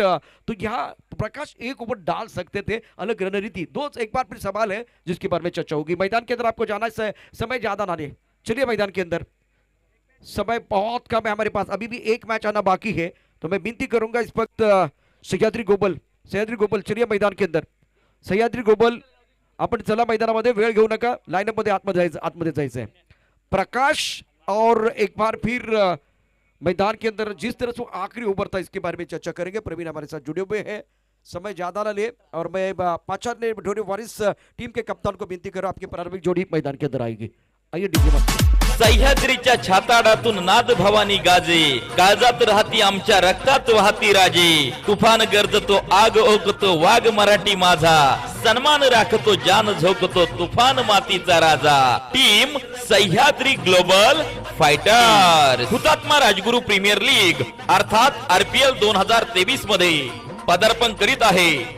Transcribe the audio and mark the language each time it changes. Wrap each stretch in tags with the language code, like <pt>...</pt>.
<hi>तो यहाँ प्रकाश 1 ओवर डाल सकते थे, अलग रणनीति। एक बार फिर सवाल है जिसके बारे में चर्चा होगी। मैदान के अंदर आपको जाना है, समय ज्यादा ना ले, चलिए मैदान के अंदर समय बहुत कम है हमारे पास, अभी भी एक मैच आना बाकी है। तो मैं विनती करूंगा इस वक्त सह्याद्री गोपाल चलिए मैदान के अंदर।</hi> <mr>सह्याद्री गोपाल आपण चला मैदानामध्ये, वेळ घेऊ नका, लाईनअप मध्ये आतमध्ये जायचं है।</mr> <hi>प्रकाश और एक बार फिर मैदान के अंदर जिस तरह से आखिरी ओवर था इसके बारे में चर्चा करेंगे। प्रवीण हमारे साथ जुड़े हुए हैं, समय ज्यादा ना ले। और मैं पाचन ने ढोरे वारिस टीम के कप्तान को विनती करूं, आपकी प्रारंभिक जोड़ी मैदान के अंदर आएगी। आइए डीजे मास्टर।</hi> <mr>सह्याद्रीच्या छाताडातून नाद भवानी गाजे, काळजात राहती आमच्या रक्तात वाहती राजे। तुफान गरजतो आग ओकतो वाघ मराठी माझा, सन्मान राखतो जान झोकतो तुफान मातीचा राजा। टीम सह्याद्री ग्लोबल फायटर, हुतात्मा राजगुरु प्रीमियर लीग अर्थात RPL 2023 मध्ये पदार्पण करीत आहे।</mr>